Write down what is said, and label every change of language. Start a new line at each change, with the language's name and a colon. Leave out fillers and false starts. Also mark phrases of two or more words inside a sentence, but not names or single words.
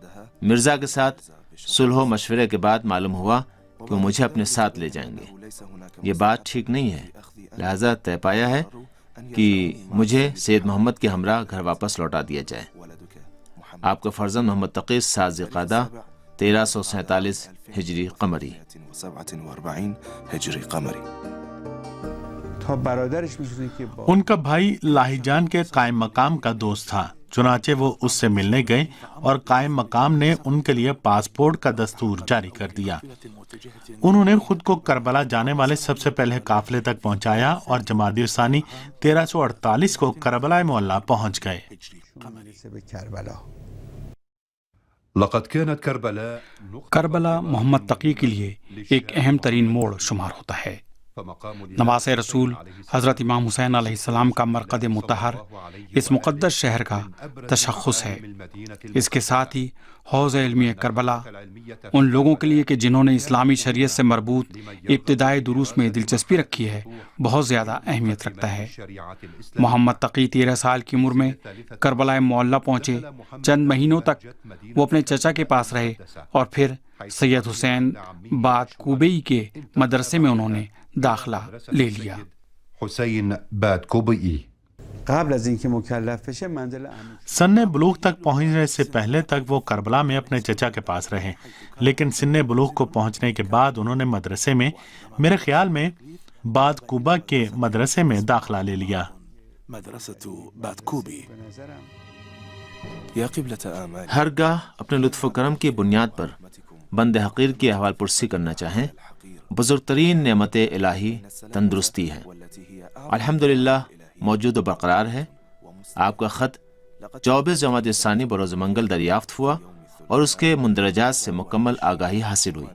Urdu: مرزا کے ساتھ صلح و مشورے کے بعد معلوم ہوا کہ وہ مجھے اپنے ساتھ لے جائیں گے۔ یہ بات ٹھیک نہیں ہے، لہذا طے پایا ہے کہ مجھے سید محمد کے ہمراہ گھر واپس لوٹا دیا جائے۔ آپ کا فرزند محمد تقی 7 ذی-القعدہ 1347 ہجری قمری۔
Persian: 47 هجری قمری۔ تا برادرش می‌دونه که با
Urdu: ان کا بھائی لاہی جان کے قائم مقام کا دوست تھا، چنانچہ وہ اس سے ملنے گئے اور قائم مقام نے ان کے لیے پاسپورٹ کا دستور جاری کر دیا۔ انہوں نے خود کو کربلا جانے والے سب سے پہلے قافلے تک پہنچایا اور جمادی الثانی 1348 کو کربلا معلیٰ پہنچ گئے۔
Persian: میرسه به کربلا.
Arabic: لقد كانت كربلاء
Urdu: کربلا محمد تقی کے لیے ایک اہم ترین موڑ شمار ہوتا ہے۔ نواز رسول حضرت امام حسین علیہ السلام کا مرقد مطہر اس مقدس شہر کا تشخص ہے۔ اس کے ساتھ ہی حوض علمی کربلا ان لوگوں کے لیے کہ جنہوں نے اسلامی شریعت سے مربوط ابتدائی دروس میں دلچسپی رکھی ہے بہت زیادہ اہمیت رکھتا ہے۔ محمد تقی 13 سال کی عمر میں کربلا معلیٰ پہنچے۔ چند مہینوں تک وہ اپنے چچا کے پاس رہے اور پھر سید حسین بعد کوبئی کے مدرسے میں انہوں نے داخلہ لے لیا۔ حسين باد كوبئي.
Persian: قبل از اینکه مکلف بشه منزل امیر
Urdu: سن بلوغ تک پہنچنے سے پہلے تک وہ کربلا میں اپنے چچا کے پاس رہے، لیکن سن بلوغ کو پہنچنے کے بعد انہوں نے مدرسے میں، میرے خیال میں بعد کوبا کے مدرسے میں داخلہ لے لیا۔
Arabic: مدرسة باد كوبي. يا قبلة آمالي.
Urdu: ہرگاہ اپنے لطف و کرم کی بنیاد پر بند حقیر کی احوال پرسی کرنا چاہیں، بزرگ ترین نعمت الہی تندرستی ہے، الحمدللہ موجود و برقرار ہے۔ آپ کا خط 24 جمادی الثانی بروز منگل دریافت ہوا اور اس کے مندرجات سے مکمل آگاہی حاصل ہوئی۔